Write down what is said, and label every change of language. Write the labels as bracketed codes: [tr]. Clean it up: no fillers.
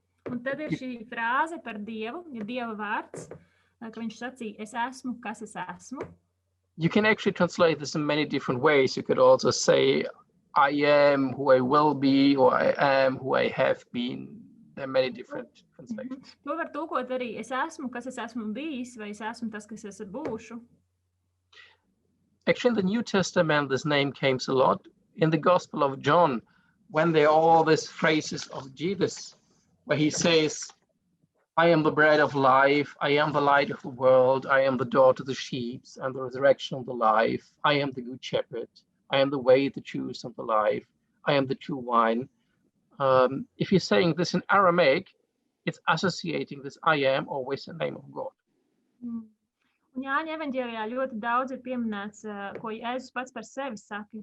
[lv] Un tad ir šī frāze par Dievu, ja Dieva vārds, ka viņš sacīja, es esmu, kas es esmu. [en] You can actually translate this in many different ways. You could also say, I am who I will be, or I am who I have been. There are many different translations. [lv] To var tulkot arī, es esmu, kas es esmu bijis, vai es esmu tas, kas es būšu. [en] Actually, in the New Testament, this name comes a lot. In the Gospel of John, when there are all these phrases of Jesus, where he says, I am the bread of life. I am the light of the world. I am the door to the sheep and the resurrection of the life. I am the good shepherd. I am the way, the truth, and the life. I am the true wine. If you're saying this in Aramaic, it's associating this I am always the name of God. [lv] Un Jāņa evaņģēlijā ļoti daudz ir pieminēts, ko Jēzus pats par sevi saka.